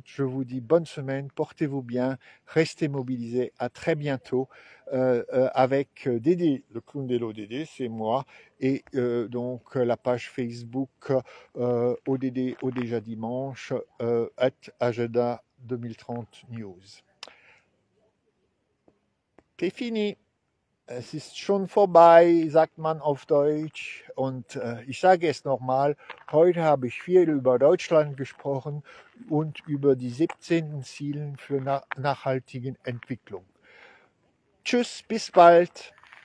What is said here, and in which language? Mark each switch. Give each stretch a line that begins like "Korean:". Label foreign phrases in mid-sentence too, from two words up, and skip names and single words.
French: Je vous dis bonne semaine, portez-vous bien, restez mobilisés, à très bientôt avec Dédé, le clown de l'ODD, c'est moi, et donc la page Facebook ODD au déjà dimanche @agenda 2030 News. C'est fini.
German: Es ist schon vorbei, sagt man auf Deutsch. Und ich sage es nochmal, heute habe ich viel über Deutschland gesprochen und über die 17 Ziele für nachhaltige Entwicklung. Tschüss, bis bald.